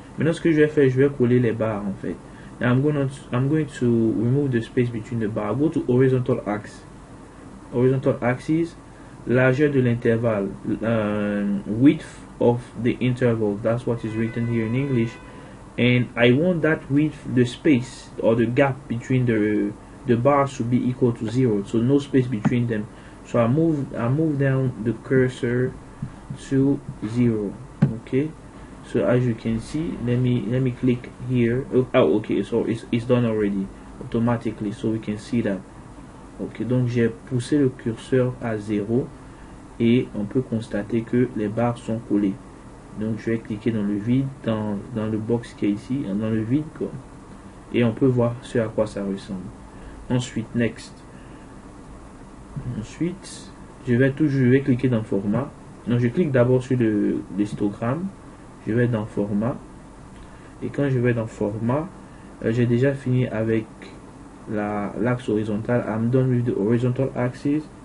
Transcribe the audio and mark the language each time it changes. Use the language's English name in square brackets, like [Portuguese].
[French] Maintenant ce que je vais faire, je vais coller les barres en fait. [English] Now I'm going to remove the space between the bar. Go to horizontal axis, [French] largeur de l'intervalle, [English] width of the interval. That's what is written here in English, and I want that width, the space or the gap between the bars should be equal to 0, so no space between them. So I move down the cursor to 0. Okay, so as you can see, let me click here. Oh okay, so it's done already automatically, so we can see that. [French] Ok, donc j'ai poussé le curseur à 0 et on peut constater que les barres sont collées. Donc je vais cliquer dans le vide, dans le box qui est ici, dans le vide quoi. Et on peut voir ce à quoi ça ressemble. Ensuite, [English] next. [French] Ensuite, je vais cliquer dans format. Donc je clique d'abord sur l'histogramme. Je vais dans format. Et quand je vais dans format, j'ai déjà fini avec l'axe horizontal. [English] I'm done with the horizontal axis.